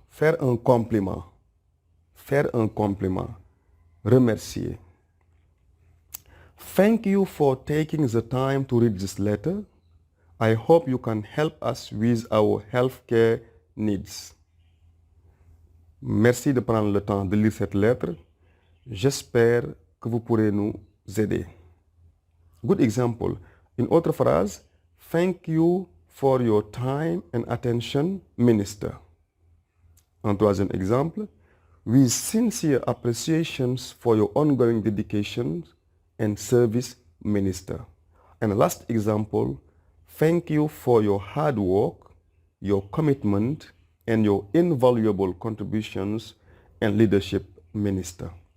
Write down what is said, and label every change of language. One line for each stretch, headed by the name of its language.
French: Faire un compliment. Faire un compliment. Remercier.
English: Thank you for taking the time to read this letter. I hope you can help us with our healthcare needs.
French: Merci de prendre le temps de lire cette lettre. J'espère que vous pourrez nous aider.
English: Good example.
French: Une autre phrase.
English: Thank you for your time and attention, Minister.
French: Un troisième exemple.
English: With sincere appreciations for your ongoing dedication and service, Minister. And last example. Thank you for your hard work, your commitment, and your invaluable contributions and leadership, Minister.